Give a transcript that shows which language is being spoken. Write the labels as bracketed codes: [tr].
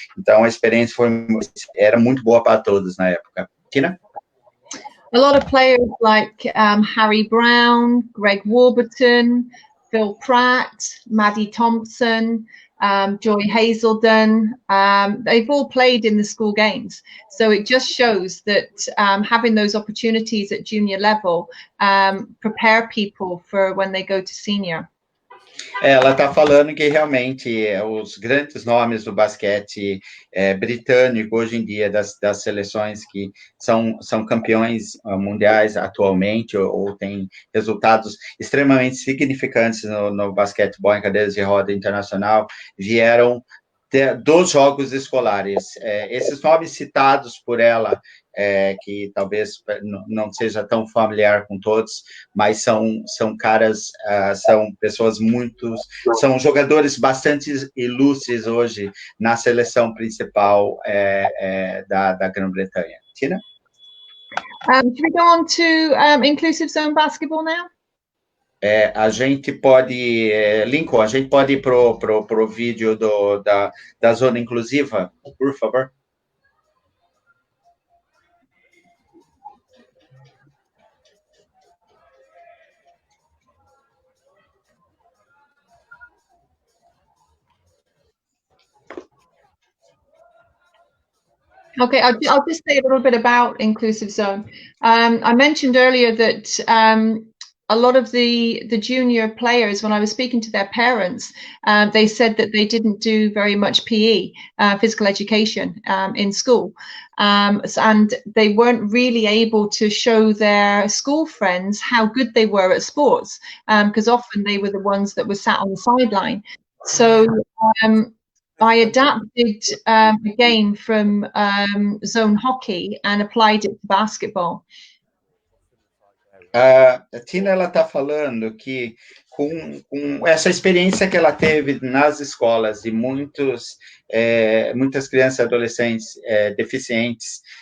[pt] Então, a experiência era muito boa para todos na época. Tina? [en] A lot of players like Harry Brown, Greg Warburton, Phil Pratt, Maddie Thompson, Joy Hazelden, they've all played in the school games. So it just shows that having those opportunities at junior level prepare people for when they go to senior. [pt] Ela está falando que realmente os grandes nomes do basquete britânico hoje em dia, das seleções que são campeões mundiais atualmente, ou têm resultados extremamente significantes no basquetebol em cadeiras de roda internacional, vieram dos jogos escolares. Esses nomes citados por ela, que talvez não seja tão familiar com todos, mas são caras, são pessoas são jogadores bastante ilustres hoje na seleção principal da Grã-Bretanha. Tina? [en] Should we go on to Inclusive Zone Basketball now? [pt] A gente pode, Lincoln, a gente pode ir pro vídeo da zona inclusiva, por favor? [en] Okay, I'll just say a little bit about Inclusive Zone. I mentioned earlier that a lot of the junior players, when I was speaking to their parents, they said that they didn't do very much PE, physical education, in school. And they weren't really able to show their school friends how good they were at sports, because often they were the ones that were sat on the sideline. So I adapted a game from zone hockey and applied it to basketball. [pt] A Tina, ela está falando que com essa experiência que ela teve nas escolas, de muitas crianças e adolescentes deficientes